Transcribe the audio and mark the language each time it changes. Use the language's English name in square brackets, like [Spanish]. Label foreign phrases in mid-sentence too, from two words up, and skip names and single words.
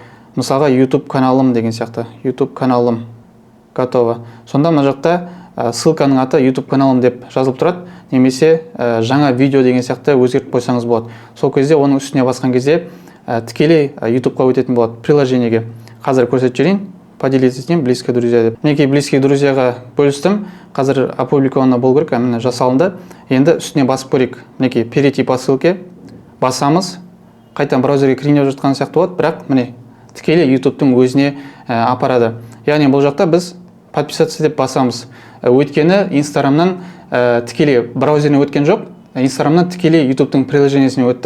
[Kazakh] Мысалға YouTube каналым деген сияқты. YouTube каналым. Готово. Сонда мына жақта ссылканың аты YouTube каналым деп жазылып тұрады. Немесе жаңа видео деген сияқты өзгертіп қойсаңыз болады. Сол кезде оның үстіне басқан кезде тікелей YouTube'қа өтетін болады, приложениеге. Қазір көрсетіп жіберейін. [Russian] Поделиться с ним, близкие друзья деп. [Kazakh] Мінекей [Russian] близкие друзьяға [Kazakh] бөлістім. Қазір опубликовано болу керек, міне жасалынды. Енді үстіне басып көрейік. Мінекей [Russian] перейти по ссылке [Kazakh] басамыз. Қайтадан браузерге кірейін деп жатқан сияқты болады, бірақ міне тікелей YouTube'тың өзіне апарады. Яғни бұл жақта біз подписаться деп басамыз. Өйткені Instagram'нан тікелей браузеріне өткен жоқ, Instagram'нан тікелей YouTube'тың приложениесіне өтті.